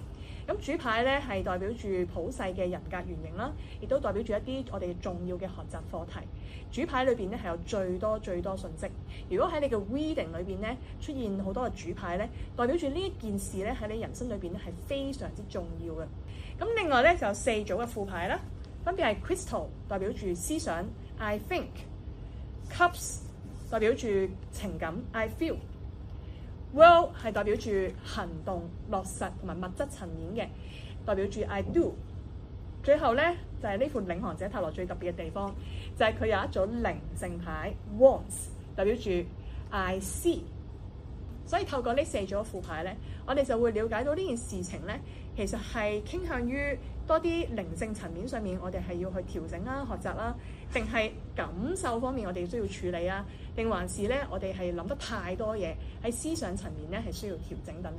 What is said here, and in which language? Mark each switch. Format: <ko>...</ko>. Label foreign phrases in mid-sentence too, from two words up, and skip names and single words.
<yue>咁主牌咧係代表住普世嘅人格原型啦，亦都代表住一啲我哋重要嘅學習課題。主牌裏邊咧係有最多信息。如果喺你嘅 reading 裏邊咧出現好多嘅主牌咧，代表住呢一件事咧喺你人生裏邊咧係非常之重要嘅。咁另外咧就有4組嘅副牌啦，分別係 Crystal 代表住思想</yue> <en>I think，</en> <yue>Cups 代表住情感</yue> <en>I feel。</en> <yue>World 係代表住行動、落實同埋物質層面嘅，代表住</yue> <en>I do。</en> <yue>最後咧就係呢副領航者塔羅最特別嘅地方，就係佢有一組靈性牌 Wands， 代表住</yue> <en>I see。</en> <yue>所以透過呢4組副牌咧，我哋就會了解到呢件事情咧，其實係傾向於多啲靈性層面上面，我哋係要去調整啦、學習啦，定係感受方面我哋需要處理啊，定還是咧我哋係諗得太多嘢喺思想層面咧係需要調整等等。</yue>